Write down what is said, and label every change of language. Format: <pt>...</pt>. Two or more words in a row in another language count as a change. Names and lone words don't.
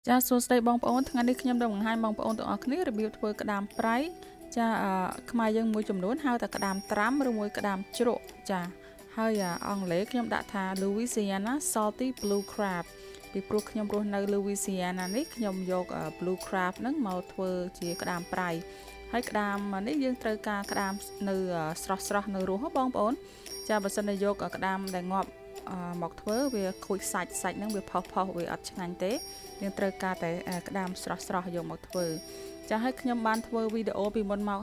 <km>ចាសួស្តីបងប្អូនថ្ងៃនេះខ្ញុំនឹងបង្ហាញបងប្អូនទាំងអស់គ្នារបៀបធ្វើក្តាមប្រៃចាខ្មែរយើងមួយចំនួនហៅថាក្តាមត្រាំឬមួយក្តាមជ្រក់ចាហើយអង់គ្លេសខ្ញុំដាក់ថា</km> <en>Louisiana salty blue crab</en> <km>ពីព្រោះខ្ញុំរស់នៅ Louisiana នេះខ្ញុំយក</km> <en>blue crab</en> <km>ហ្នឹងមកធ្វើជាក្តាមប្រៃហើយក្តាមនេះយើងត្រូវការ ក្តាមនៅស្រស់នៅរស់បងប្អូនចាបើសិនតែយកក្តាមដែលងាប់មកធ្វើវាខូចសាច់ហ្នឹងវាផុសវាអត់ឆ្ងាញ់ទេយើងត្រូវការតែក្តាមស្រស់យកមកធ្វើចាហើយខ្ញុំបានធ្វើវីដេអូពីមុនមក</km>